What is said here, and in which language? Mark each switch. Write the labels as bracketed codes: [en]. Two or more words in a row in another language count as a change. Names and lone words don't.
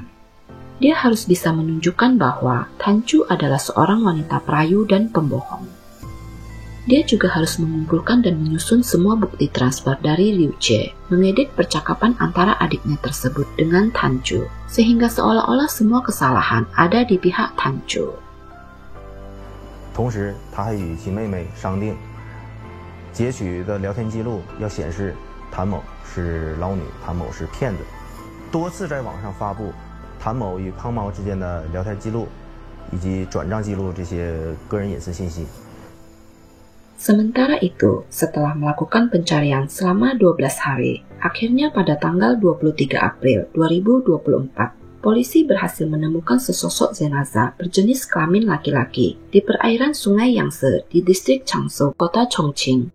[id] Dia harus bisa menunjukkan bahwa Tan Chu adalah seorang wanita perayu dan pembohong. Dia juga harus mengumpulkan dan menyusun semua bukti transfer dari Liu Jie, mengedit percakapan antara adiknya tersebut dengan Tan Chu, sehingga seolah-olah semua kesalahan ada di pihak Tan Chu. [zh] 同时，他还与其妹妹商定，截取的聊天记录要显示谭某是捞女，谭某是骗子，多次在网上发布谭某与胖猫之间的聊天记录，以及转账记录这些个人隐私信息。 [id] Sementara itu, setelah melakukan pencarian selama 12 hari, akhirnya pada tanggal 23 April 2024, polisi berhasil menemukan sesosok jenazah berjenis kelamin laki-laki di perairan Sungai Yangtze di distrik Changsou, kota Chongqing.